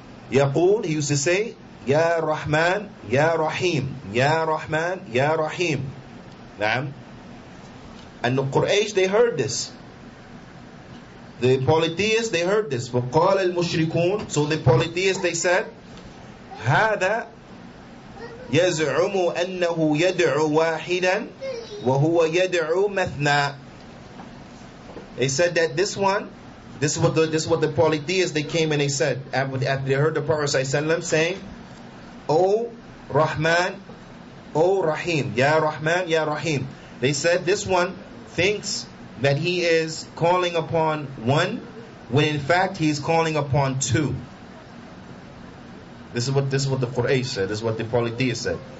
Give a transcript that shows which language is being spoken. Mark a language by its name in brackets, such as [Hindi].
[Arabic] يقول, [English] he used to say, [Arabic] Ya Rahman, Ya Rahim, Ya Rahman, Ya Rahim. Naam. [English] And the Quraysh, they heard this. The polytheists, they heard this. [Arabic] وَقَالَ الْمُشْرِكُونَ, [English] so the polytheists, they said, [Arabic] هذا يزعم أنه يدعو واحدا وهو يدعو مثنى. [English] They said that this is what the polytheists, they came and they said after they heard the Prophet ﷺ saying, O Rahman, O Rahim, Ya Rahman, Ya Rahim. They said this one thinks that he is calling upon one when in fact he is calling upon two. This is what the Qur'an said. This is what the polytheists said.